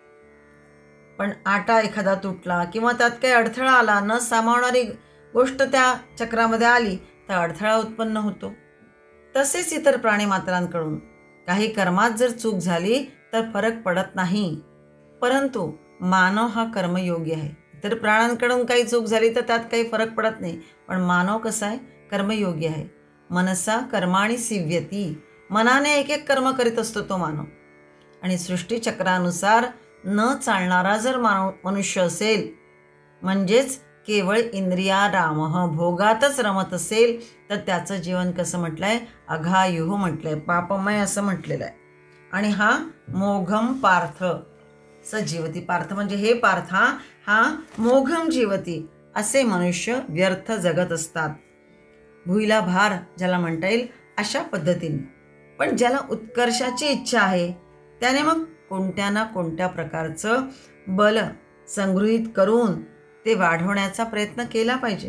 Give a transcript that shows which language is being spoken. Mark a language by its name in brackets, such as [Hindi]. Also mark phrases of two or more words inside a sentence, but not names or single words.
[Marathi] पण आटा एखादा तुटला किंवा त्यात काही अडथळा आला, न सामावणारी गोष्ट त्या चक्रामध्ये आली तर अडथळा उत्पन्न होतो. तसेच इतर प्राणीमात्रांकडून काही कर्मात जर चूक झाली तर फरक पडत नाही. परंतु मानव हा कर्मयोगी आहे. इतर प्राण्यांकडून काही चूक झाली तर त्यात काही फरक पडत नाही. पण मानव कसा आहे? कर्मयोगी आहे. [Sanskrit] मनसा कर्माणि सिव्यती. [Marathi] मनाने एक एक कर्म करीत असतो तो मानव. आणि सृष्टीचक्रानुसार न चालणारा जर मनुष्य असेल, म्हणजेच केवळ इंद्रियारामः भोगातच रमत असेल, तर त्याचं जीवन कसं म्हटलं आहे? अघायुः म्हटलं आहे, पापमय असं म्हटलेलं आहे. [Sanskrit] आणि हा मोघम पार्थ स जीवती. [Marathi] पार्थ म्हणजे हे पार्था, हा [Sanskrit] मोघम जीवती [Marathi] असे मनुष्य व्यर्थ जगत असतात. भुईला भार ज्याला म्हणता येईल अशा पद्धतीने. पण ज्याला उत्कर्षाची इच्छा आहे त्याने मग कोणत्या ना कोणत्या प्रकारचं बल संगृहीत करून ते वाढवण्याचा प्रयत्न केला पाहिजे.